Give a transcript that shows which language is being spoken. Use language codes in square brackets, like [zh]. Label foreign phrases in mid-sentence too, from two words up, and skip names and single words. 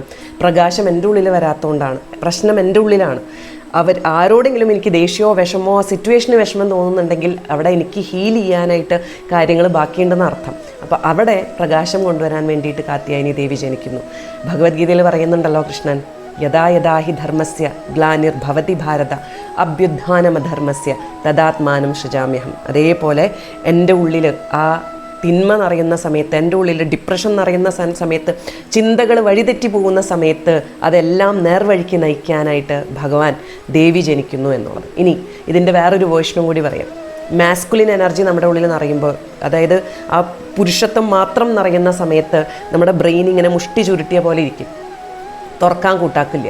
[ml] പ്രകാശം എൻ്റെ ഉള്ളിൽ വരാത്തതുകൊണ്ടാണ്, പ്രശ്നം എൻ്റെ ഉള്ളിലാണ്. ആരോടെങ്കിലും എനിക്ക് ദേഷ്യമോ വിഷമോ സിറ്റുവേഷന് വിഷമം തോന്നുന്നുണ്ടെങ്കിൽ അവിടെ എനിക്ക് ഹീൽ ചെയ്യാനായിട്ട് കാര്യങ്ങൾ ബാക്കിയുണ്ടെന്ന് അർത്ഥം. അപ്പോൾ അവിടെ പ്രകാശം കൊണ്ടുവരാൻ വേണ്ടിയിട്ട് കാത്യായനി ദേവി ജനിക്കുന്നു. ഭഗവത്ഗീതയിൽ പറയുന്നുണ്ടല്ലോ കൃഷ്ണൻ, [sa] യഥാ യഥാ ഹി ധർമ്മസ്യ ഗ്ലാനിർഭവതി ഭാരത അഭ്യുത്ഥാനമധർമ്മസ്യ തദാത്മാനം സൃജാമ്യഹം. [ml] അതേപോലെ എൻ്റെ ഉള്ളിൽ ആ തിന്മ നിറയുന്ന സമയത്ത്, എൻ്റെ ഉള്ളിൽ ഡിപ്രഷൻ നിറയുന്ന സമയത്ത്, ചിന്തകൾ വഴിതെറ്റി പോകുന്ന സമയത്ത് അതെല്ലാം നേർവഴിക്ക് നയിക്കാനായിട്ട് ഭഗവാൻ ദേവി ജനിക്കുന്നു എന്നുള്ളത്. ഇനി ഇതിൻ്റെ വേറൊരു വേർഷനും കൂടി പറയാം. [en] masculine energy [ml] നമ്മുടെ ഉള്ളിൽ നിറയുമ്പോൾ, അതായത് ആ പുരുഷത്വം മാത്രം നിറയുന്ന സമയത്ത് നമ്മുടെ ബ്രെയിൻ ഇങ്ങനെ മുഷ്ടി ചുരുട്ടിയ പോലെ ഇരിക്കും, തുറക്കാൻ കൂട്ടാക്കില്ല.